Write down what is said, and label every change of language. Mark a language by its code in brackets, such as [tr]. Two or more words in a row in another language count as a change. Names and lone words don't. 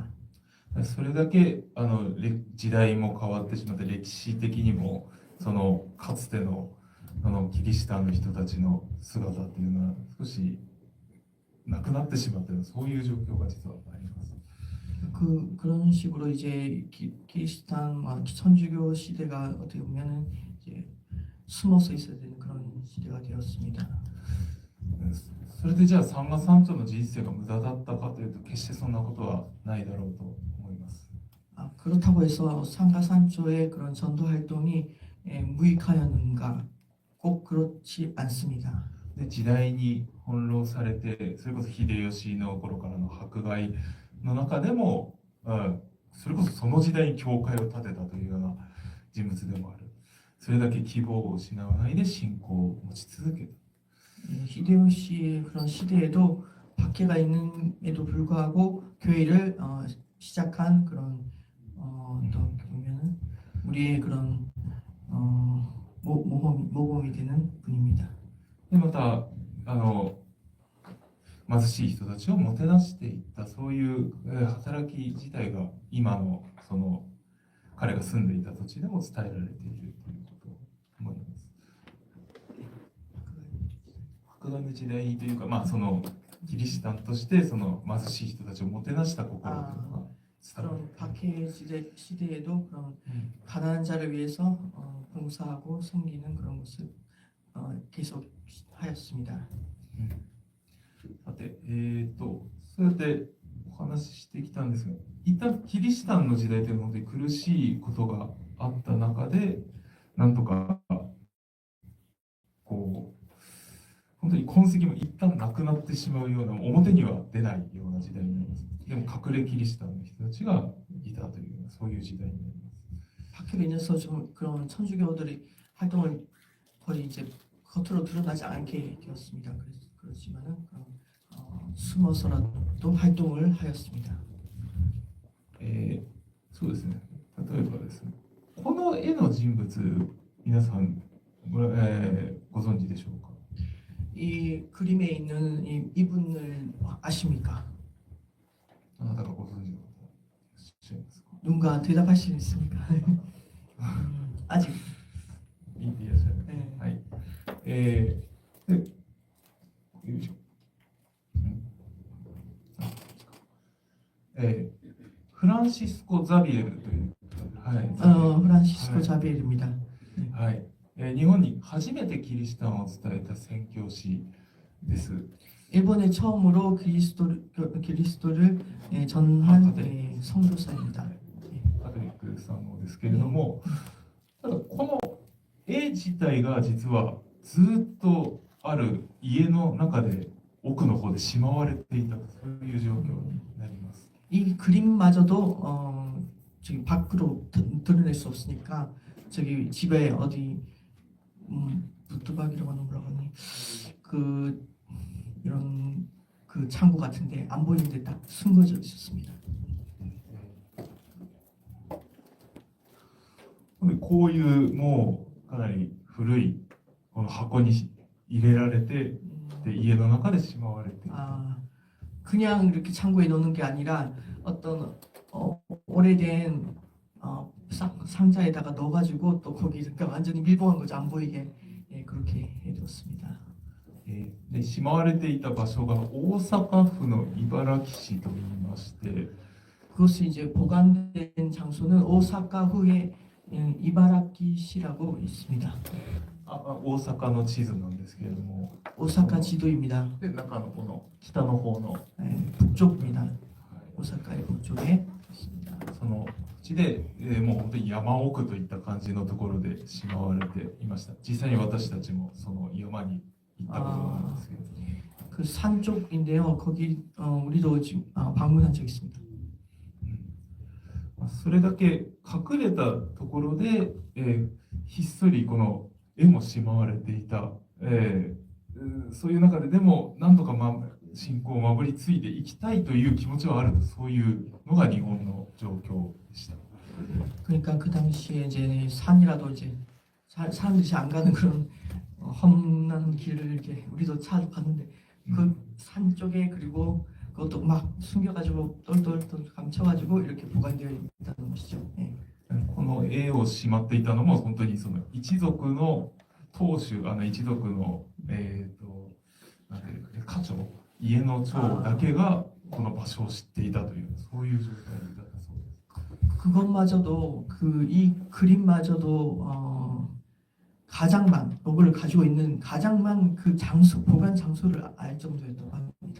[ja] それだけ時代も変わってしまって歴史的にもそのかつてのキリシタンの人たちの姿っていうのは少しなくなってしまっているそういう状況が実はあります。 [ko] 그런 식으로 이제 키리스탄 천주교 시대가 어떻게 보면은 이제 숨어서 있어야 되는 그런 시대가 되었습니다. [ja] それでじゃあ三河山頂の人生が無駄だったかというと決してそんなことはないだろうと思います。 [ko] 그렇다고 해서 상가산초의 그런 전도 활동이 무익하였는가? 꼭 그렇지 않습니다. [ja] で時代に翻弄されてそれこそ秀吉の頃からの迫害の中でも、それこそその時代に教会を建てたというような人物でもある。それだけ希望を失わないで信仰を持ち続けた。 [ko] 히데요시의 그런 시대에도 박해가 있는에도 불구하고 교회를 시작한 그런 어떻게 보면은 우리의 그런 모범이 되는 분입니다. [ja] でまた貧しい人たちをもてなしていったそういう働き自体が今のその彼が住んでいた土地でも伝えられているということを思います。迫害の時代というか、まあ、そのキリシタンとしてその貧しい人たちをもてなした心というのが伝わる。 [ko] 그런 박해 시대에도 그런 가난한 자를 위해서 봉사하고 섬기는 그런 모습 계속 하였습니다. [ja] さて、そうやって、 お話ししてきたんですが、一旦キリシタンの時代というのは本当に苦しいことがあった中で、なんとかこう本当に痕跡も一旦なくなってしまうような、表には出ないような時代になります。でも隠れキリシタンの人たちがいたというような、そういう時代になります。 [ko] 박해로 인해서 좀 그런 천주교들이 활동을 거의 이제 겉으로 드러나지 않게 되었습니다. 그렇지만은 숨어서라도 활동을 하였습니다. [ja] そうですね。例えばですね、この絵の人物、皆さん、ご存知でしょうか。 [ko] 이 그림에 있는 이분을 아십니까? [ja] あなたがご存知の方いらっしゃいますか。 [ko] 누군가 대답할 수 있습니까? 아직 [ja] いらっしゃいます。 [ko] 네. [ja] はい。で、よいしょ。フランシスコ・ザビエルという、はい、 [ko] 프란시스코 [ja] はい [ko] 자비엘입니다. [ja] はい、日本に初めてキリシタンを伝えた宣教師です。 [ko] 일본에 처음으로 그리스도를 전한 성교사입니다. [ja] カトリックさんのですけれども、ただこの絵自体が実はずっとある家の中で奥の方でしまわれていた、そういう状況になります。 [ko] 이 그림마저도 저기 밖으로 드러낼 수 없으니까 저기 집에 어디 부뚜박이라고 하는 뭐라고 하니 그 이런 그 창고 같은데 안 보이는데 딱 숨겨져 있었습니다. [ja] こういうもうかなり古いこの箱に入れられて、で家の中でしまわれていた。 [ko] 그냥 이렇게 창고에 넣는 게 아니라 어떤 오래된 상자에다가 넣어가지고 또 거기 그러니까 완전히 밀봉한 거죠. 안 보이게 그렇게 해두었습니다. [ja] でしまわれていた場所が大阪府の茨木市といいまして、 [ko] 그것이 이제 보관된 장소는 오사카후의 이바라키시라고 있습니다. [ja] 大阪の地図なんですけれども、 [ko] 오사카 지도입니다. [ja] で中のこの北の方の、 [ko] 북쪽입니다. 오사카의 북쪽에 있습니다. [ja] その地で、もう本当に山奥といった感じのところでしまわれていました。実際に私たちもその山に行ったことがあるんですけれども、 [ko] 그 산 쪽인데요. 거기 우리도 지금 방문한 적 있습니다. [ja] それだけ隠れたところで、ひっそりこの絵もしまわれていた、そういう中ででも何とか、信仰を守り継いでいきたいという気持ちはあると、そういうのが日本の状況でした。 [ko] 그러니까 그 당시에 이제 산이라도 이제 사람들이 안 가는 그런 험난 길을 이렇게 우리도 찾아봤는데 그 산 쪽에 그리고 그것도 막 숨겨가지고 똘똘똘 감춰가지고 이렇게 보관되어 있다는 것이죠. [ja] この絵をしまっていたのも本当にその一族の当主、一族のなんていうかね、家長、家の長だけがこの場所を知っていたという、そういう状態だったそうです。 [ko] 그것마저도 이 그림마저도 가장만 이걸 가지고 있는 가장만 그 장소 보관 장소를 알 정도였다고 합니다.